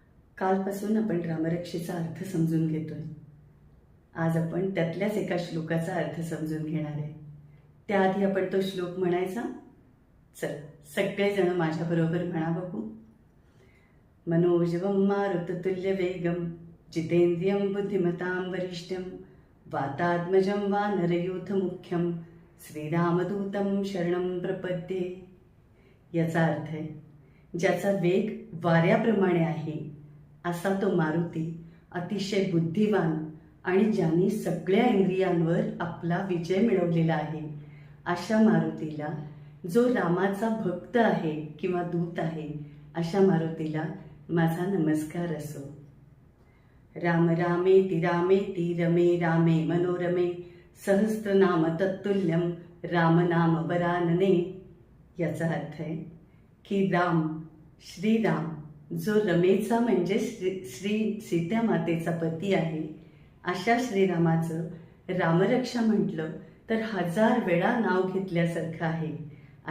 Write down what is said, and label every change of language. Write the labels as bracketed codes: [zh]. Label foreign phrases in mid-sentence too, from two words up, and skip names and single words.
[mr] कालपासून आपण रामरक्षेचा अर्थ समजून घेतोय. आज आपण त्यातल्याच एका श्लोकाचा अर्थ समजून घेणार आहे. त्याआधी आपण तो श्लोक म्हणायचा. चल, सगळेजण माझ्याबरोबर म्हणा बघू. [sa] मनोजवं मारुततुल्यवेगं जितेंद्रियं बुद्धिमतां वरिष्ठं वातात्मजं वानरयूथमुख्यं श्रीरामदूतं शरणं प्रपद्ये. [mr] याचा अर्थ आहे, ज्याचा वेग वाऱ्याप्रमाणे आहे असा तो मारुती अतिशय बुद्धिवान आणि ज्याने सगळ्या इंद्रियांवर आपला विजय मिळवलेला आहे अशा मारुतीला, जो रामाचा भक्त आहे किंवा दूत आहे, अशा मारुतीला माझा नमस्कार असो. [sa] राम रामेति रामेति रमे रामे मनोरमे सहस्रनाम तत्तुल्यं रामनाम वरानने. [mr] याचा अर्थ आहे की राम, श्रीराम, जो रमेचा म्हणजे श्री सीता मातेचा पती आहे, अशा श्रीरामाचं रामरक्षा म्हटलं तर 1000 वेळा नाव घेतल्यासारखं आहे.